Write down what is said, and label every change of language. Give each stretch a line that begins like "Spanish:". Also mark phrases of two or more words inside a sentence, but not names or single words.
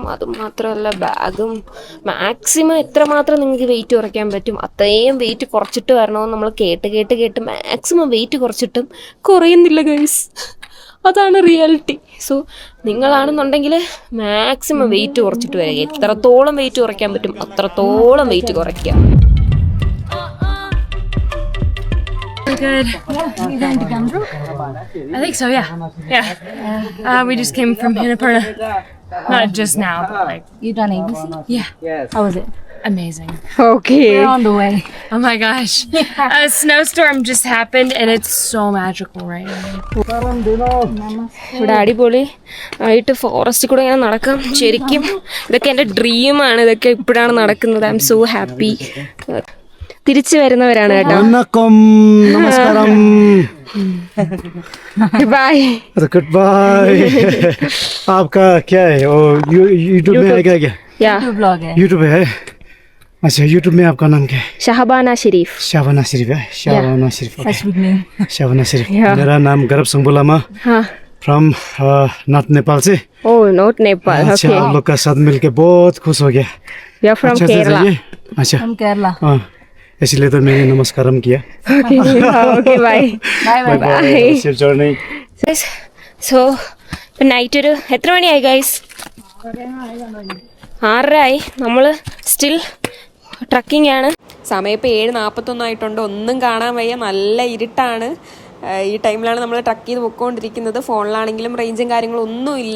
Malayalam: അതുമാത്രമല്ല ബാഗും മാക്സിമം എത്രമാത്രം നിങ്ങൾക്ക് വെയിറ്റ് കുറയ്ക്കാൻ പറ്റും അത്രയും വെയിറ്റ് കുറച്ചിട്ട് വരണമെന്ന് നമ്മൾ കേട്ട് മാക്സിമം വെയിറ്റ് കുറച്ചിട്ടും കുറയുന്നില്ല ഗൈസ്. അതാണ് റിയാലിറ്റി. സോ നിങ്ങളാണെന്നുണ്ടെങ്കിൽ മാക്സിമം വെയിറ്റ് കുറച്ചിട്ട് വരിക. എത്രത്തോളം വെയിറ്റ് കുറയ്ക്കാൻ പറ്റും അത്രത്തോളം വെയിറ്റ് കുറയ്ക്കുക.
English: Good. You going to Gumdroo? I think so, yeah. We just came from Annapurna. Not just now, but like... You done ABC? Yeah. How was it? Amazing. Okay. We're on the way. Oh my gosh. A snowstorm just happened and it's so magical right now.
Malayalam: ഇവിടെ അടിപൊളി ആയിട്ട് ഫോറസ്റ്റിൽ കൂടെ ഇങ്ങനെ നടക്കാം. ശരിക്കും ഇതൊക്കെ എൻ്റെ ഡ്രീമാണ്. ഇതൊക്കെ ഇപ്പോഴാണ് നടക്കുന്നത്.
English: I am so happy.
Malayalam: തിരിച്ചു വരുന്നവരാണ് കേട്ടോ. നമസ്കാരം. ബൈ.
English: Goodbye.
Hindi: आपका क्या है? यूट्यूब में है क्या? या Vlog है. यूट्यूब है. अच्छा, यूट्यूब में आपका नाम क्या है? ഷഹബാന ഷെരീഫ്. शाबाना शरीफ है. शाबाना शरीफ.
English: That's big name.
Hindi: शाबाना शरीफ.
English: Yeah.
Hindi: मेरा नाम गरब संग बुलामा. हाँ.
English: from north Nepal से. oh not Nepal.
Hindi: अच्छा, ओके. आप लोग का साथ मिलके बहुत खुश हो गया.
English: we are from
Hindi: अच्छा से केरला. जाइए. अच्छा.
English: From Kerala.
Hindi: हाँ, इसलिए तो मैंने नमस्कारम किया.
English: okay okay bye. Bye bye. Safe journey.
Malayalam: സോ ഇപ്പം നൈറ്റ് ഒരു എത്ര മണിയായി ഗൈസ്? 6:30 ആയി. നമ്മൾ
English: still trekking
Malayalam: ആണ്. സമയം ഇപ്പോൾ 7:41 ആയിട്ടുണ്ട്. ഒന്നും കാണാൻ വയ്യ, നല്ല ഇരുട്ടാണ്. ഈ ടൈമിലാണ് നമ്മൾ ട്രക്ക് ചെയ്ത് പൊയ്ക്കൊണ്ടിരിക്കുന്നത്. ഫോണിലാണെങ്കിലും റേഞ്ചും കാര്യങ്ങളും ഒന്നുമില്ല.